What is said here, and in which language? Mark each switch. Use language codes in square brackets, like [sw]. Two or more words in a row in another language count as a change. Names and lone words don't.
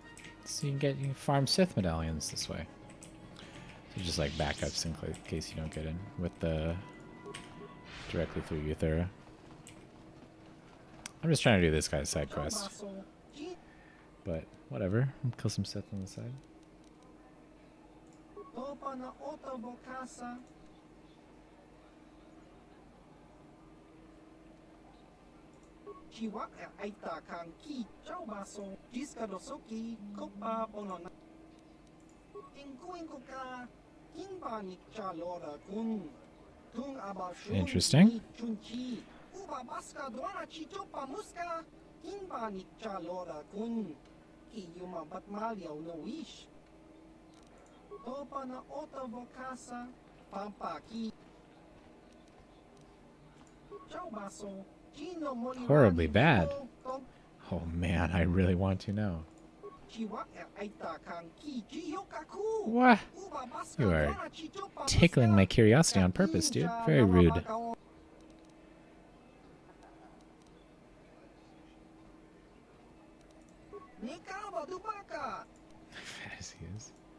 [en] So you can farm Sith medallions this way. So just like backups in case you don't get in with the directly through Euthera. I'm just trying to do this guy's side quest. But whatever. I'll kill some Sith on the side. Chiwak aita kang ki chau baso jiska dosoki kopa ponona inkuin koka kimba ni chalora kun tung abashun Interesting. chunchi uba baska dwana chichopa muska kimba ni chalora kun ki yuma batmalya no wish topa na ota vokasa pampa ki chau baso Horribly bad. Oh man, I really want to know. What? You are tickling my curiosity on purpose, dude. Very rude. As he is.